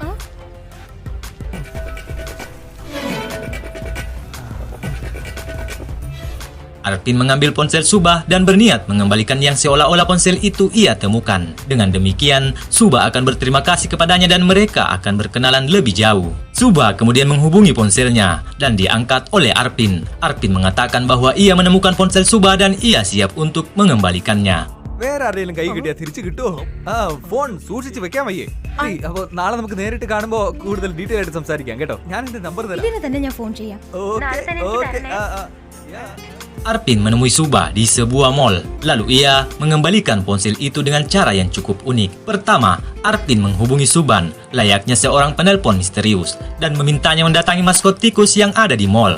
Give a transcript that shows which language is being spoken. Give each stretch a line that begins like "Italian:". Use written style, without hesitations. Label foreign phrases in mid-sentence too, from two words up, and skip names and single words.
Indonesian: Arvin mengambil ponsel Suba dan berniat mengembalikan yang seolah-olah ponsel itu ia temukan. Dengan demikian, Suba akan berterima kasih kepadanya dan mereka akan berkenalan lebih jauh. Suba kemudian menghubungi ponselnya dan diangkat oleh Arvin. Arvin mengatakan bahwa ia menemukan ponsel Suba dan ia siap untuk mengembalikannya.
Malayalam: വേറെ ആരെങ്കിലും കൈ കിട്ടിയാ തിരിച്ചു കിട്ടുമോ? ഫോൺ സൂക്ഷിച്ച് വെക്കാൻ വയ്യേ? അപ്പൊ നാളെ നമുക്ക് നേരിട്ട് കാണുമ്പോ കൂടുതൽ ഡീറ്റെയിൽ ആയിട്ട് സംസാരിക്കാം കേട്ടോ. ഞാൻ എന്റെ നമ്പർ തരാം. ഇതിനെ തന്നെ ഞാൻ ഫോൺ ചെയ്യാം.
Indonesian: Arvin menemui Suba di sebuah mall. Lalu ia mengembalikan ponsel itu dengan cara yang cukup unik. Pertama, Arvin menghubungi Suban layaknya seorang penelpon misterius dan memintanya mendatangi maskot tikus yang ada di mall.